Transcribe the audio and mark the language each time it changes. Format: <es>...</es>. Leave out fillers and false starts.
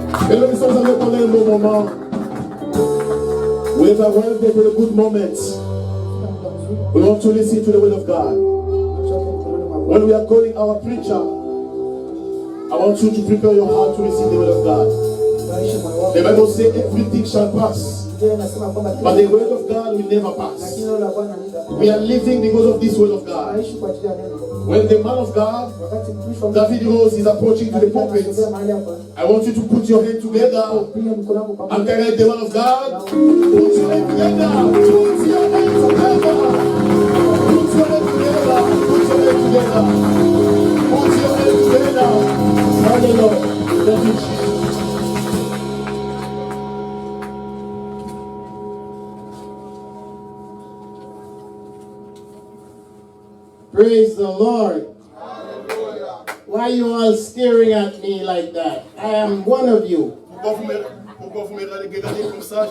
<fr>Et là, nous sommes allés pendant un bon moment.</fr> <en>We have arrived at a good moment. We want to listen to the word of God. When we are calling our preacher, I want you to prepare your heart to receive the word of God. The Bible says everything shall pass, but the word of God will never pass. We are living because of this word of God. When the man of God, David Rose, is approaching to the pulpit, I want you to put your hand together and carry the man of God. Put your hand together. Put your hand together. Put your hand together. Put your hand together. Put your hand together. Hallelujah. Thank you, Jesus. Praise the Lord. Hallelujah. Why are you all staring at me like that? I am one of you.</en> <fr>Pourquoi vous me regardez comme ça?</fr>